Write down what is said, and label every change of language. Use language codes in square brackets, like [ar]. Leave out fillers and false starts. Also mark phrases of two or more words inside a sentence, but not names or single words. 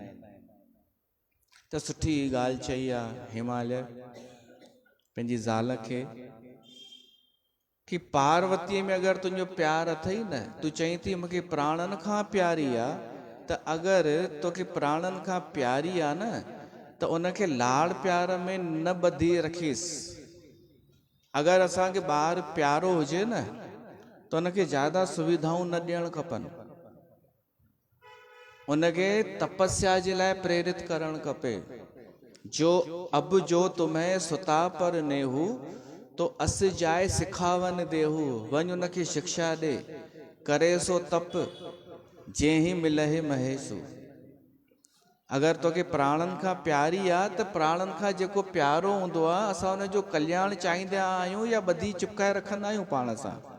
[sd] त सुठी ॻाल्हि चई आहे हिमालय पंहिंजी ज़ाल खे कि पार्वतीअ में अगरि तुंहिंजो प्यारु अथई न, तूं चई थी मूंखे प्राणनि खां प्यारी आहे, त अगरि तोखे प्राणनि खां प्यारी आहे न, त उनखे लाड़ प्यार में न ॿधी रखीसि। अगरि असांखे ॿारु प्यारो हुजे न, त उनखे ज़्यादा सुविधाऊं न ॾियणु खपनि, उनखे तपस्या जे लाइ प्रेरित करणु खपे। [awa] जो अब जो तुम्हें सुता पर नेहू, तो अस जाए सिखावन देहू। [sd] वञ उनखे शिक्षा ॾे, [awa] करे सो तप जंहिं मिलहे महेशू। [sd] अगरि तोखे प्राणनि खां प्यारी आहे, त प्राणनि खां जेको प्यारो हूंदो आहे, असां उनजो कल्याण चाहींदा आहियूं या ॿधी चिपकाए रखंदा आहियूं पाण सां।